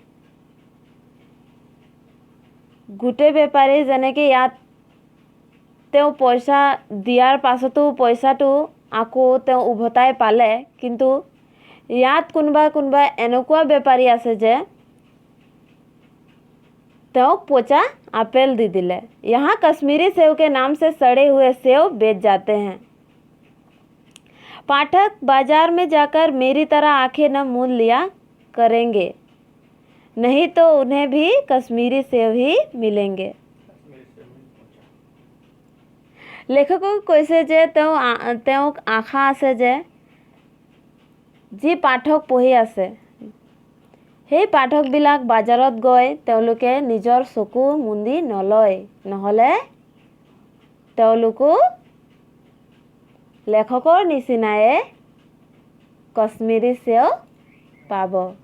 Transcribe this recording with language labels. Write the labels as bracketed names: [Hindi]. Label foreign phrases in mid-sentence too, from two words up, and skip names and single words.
[Assamese] গোটেই বেপাৰী যেনেকৈ ইয়াত তেওঁ পইচা দিয়াৰ পাছতো পইচাটো আকৌ তেওঁ উভতাই পালে, কিন্তু ইয়াত কোনোবা এনেকুৱা বেপাৰী আছে যে তেওঁক পচা আপেল দি দিলে। [Hindi] यहाँ कश्मीरी सेव के नाम से सड़े हुए सेव बेच जाते हैं। पाठक बाजार में जाकर मेरी तरह आंखें न मूंद लिया करेंगे, नहीं तो उन्हें भी कश्मीरी सेव ही मिलेंगे। [Assamese] লেখকক কৈছে যে তেওঁক আশা আছে যে যি পাঠক পঢ়ি আছে, সেই পাঠকবিলাক বাজাৰত গৈ তেওঁলোকে নিজৰ চকু মুদি নলয়, নহ'লে তেওঁলোকো লেখকৰ নিচিনাই কাশ্মীৰী সেৱ পাব।